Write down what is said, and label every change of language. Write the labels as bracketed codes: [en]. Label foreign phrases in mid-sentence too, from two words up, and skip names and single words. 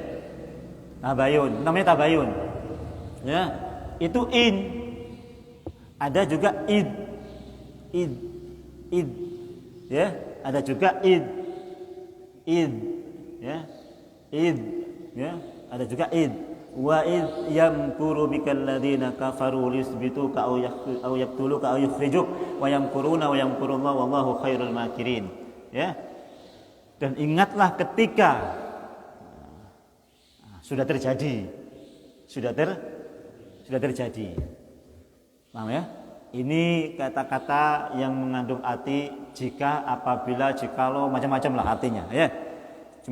[id] Tabayun, namanya tabayun. Ya, itu in. Ada juga id. Ya, ada juga id. Ya, ya, ada juga id. [ar] وإذ يمكر بك الذين كفروا ليثبتوك أو يقتلوك أو يخرجوك ويمكرون ويمكر الله والله خير الماكرين. Ya. [id] Dan ingatlah ketika sudah terjadi. Sudah terjadi. Paham ya? Ini kata-kata yang mengandung arti jika, apabila, jikalau, macam-macam lah artinya, ya.